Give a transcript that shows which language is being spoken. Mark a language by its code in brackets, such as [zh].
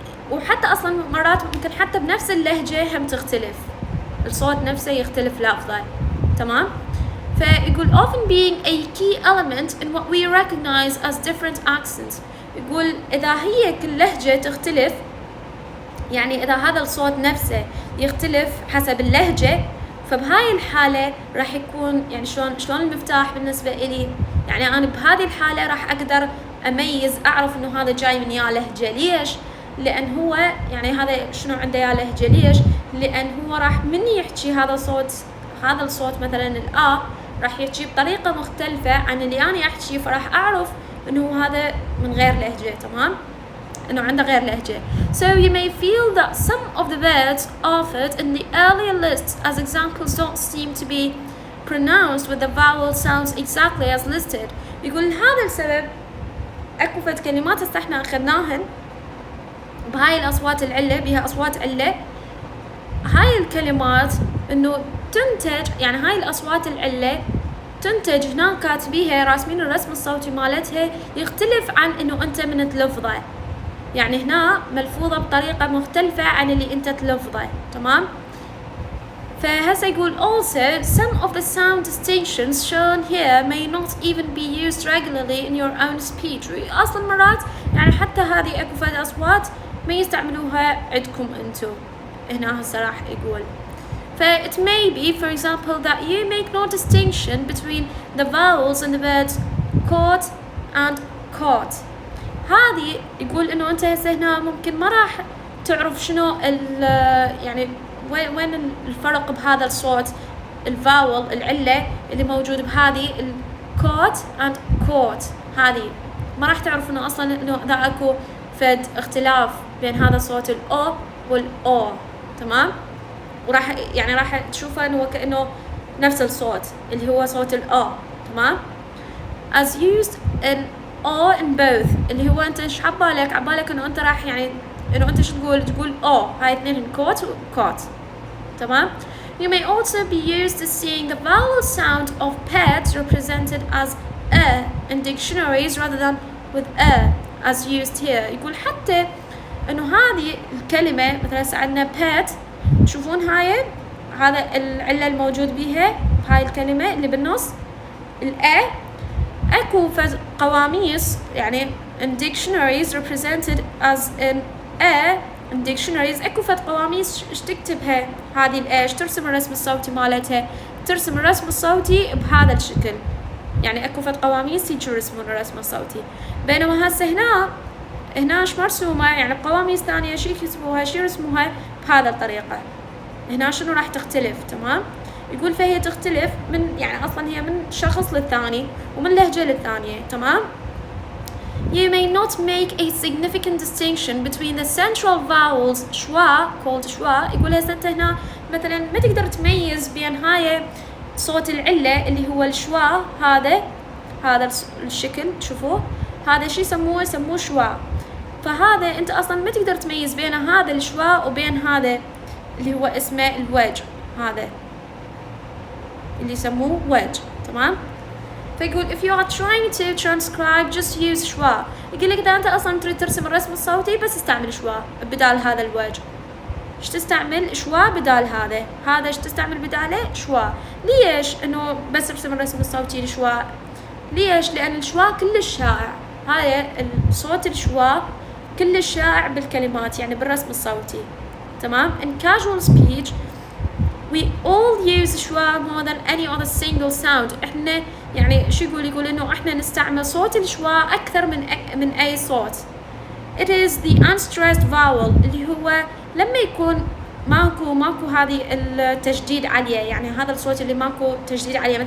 [ar] وحتى أصلا مرات ممكن حتى بنفس اللهجة هم تختلف، الصوت نفسه يختلف لفظه. تمام. فيقول [en] often being a key element in what we recognize as different accents. [ar] يقول إذا هي كل لهجة تختلف، يعني إذا هذا الصوت نفسه يختلف حسب اللهجة، فبهاي الحالة راح يكون يعني شلون المفتاح بالنسبة إلي، يعني أنا بهذه الحالة راح أقدر أميز، أعرف إنه هذا جاي من يا لهجة. ليش؟ لأن هو يعني هذا شنو عنده يا لهجة. ليش؟ لأن هو راح من يحكي هذا الصوت مثلا الآ راح يحكي بطريقة مختلفة عن اللي أنا أحكي، فراح أعرف إنه هذا من غير لهجة. تمام. إنه عنده غير لهجة. [en] So you may feel that some of the words offered in the earlier lists as examples don't seem to be pronounced with the vowel sounds exactly as listed. [ar] يقول هذا السبب أكو فد كلمات هسه احنا أخذناهن بهاي الأصوات العلة، بها أصوات علة، هاي الكلمات إنه تنتج، يعني هاي الأصوات العلة تنتج هنا كاتبيها راسمين الرسم الصوتي مالتها يختلف عن إنه أنت من تلفظه، يعني هنا ملفوظة بطريقة مختلفة عن اللي أنت تلفظه. تمام. فهسه يقول [en] also some of the sound distinctions shown here may not even be used regularly in your own speech. [ar] أصلا مرات يعني حتى هذه أكو فد أصوات ما يستعملوها عندكم أنتو هنا. هسه راح يقول [en] it may be for example that you make no distinction between the vowels in the words caught and caught. [ar] هذه يقول إنه أنت هسه هنا ممكن ما راح تعرف شنو يعني وين الفرق بهذا الصوت الفاول العلة اللي موجود بهذه الكوت and caught، هذه ما راح تعرف إنه أصلا إنه ذا أكو فد اختلاف بين هذا الصوت الأو والأو. تمام. وراح يعني راح تشوفه إنه كأنه نفس الصوت اللي هو صوت الأو. تمام. [en] as used in O in both، [ar] اللي هو أنت إيش عبالك إنه أنت راح يعني إنه أنت شو تقول O، هاي اثنين كوت وكوت. تمام. [en] You may also be used to seeing the vowel sound of pet represented as a in dictionaries rather than with a as used here. [ar] يقول حتى إنه هذه الكلمة مثلا عندنا pet، تشوفون هذا العلة الموجود بيها هاي الكلمة اللي بالنص الأ، أكو فد قواميس يعني [en] in dictionaries represented as in a in dictionaries، [ar] أكو فد قواميس إيش تكتبها هذه الأ، إيش ترسم الرسم الصوتي مالتها، ترسم الرسم الصوتي بهذا الشكل، يعني أكو فد قواميس يجوا يرسمون الرسم الصوتي. بينما هسه هنا إيش مرسومة، يعني قواميس ثانية شي يكتبوها شي يرسموها بهذا الطريقة. هنا شنو راح تختلف. تمام. يقول فهي تختلف من يعني أصلا هي من شخص للثاني ومن لهجة للثانية. تمام. [en] You may not make a significant distinction between the central vowels schwa called schwa. [ar] يقول هسه انت هنا مثلا ما تقدر تميز بين هاي صوت العلة اللي هو الشوا، هذا الشكل تشوفوه، هذا شي يسموه شوا. فهذا انت اصلا ما تقدر تميز بين هذا الشوا وبين هذا اللي هو اسمه الوجه، هذا اللي يسموه وجه. تمام. فيقول [en] if you are trying to transcribe just use schwa. [ar] يقول لك إذا أنت أصلا تريد ترسم الرسم الصوتي بس استعمل شوا بدال هذا الوجه. إيش تستعمل؟ شوا بدال هذا إيش تستعمل بداله؟ شوا. ليش؟ إنه بس ارسم الرسم الصوتي لشوا. ليش؟ لأن الشوا كلش شائع. هاي الصوت الشوا كلش شائع بالكلمات يعني بالرسم الصوتي. تمام. [en] In casual speech we all use schwa more than any other single sound. [ar] احنا يعني شو يقول انه احنا نستعمل صوت الشوا اكثر من اي صوت. [en] It is the unstressed vowel [ar] اللي هو لما يكون ماكو هذه التجديد عليه، يعني هذا الصوت اللي ماكو تجديد عليه.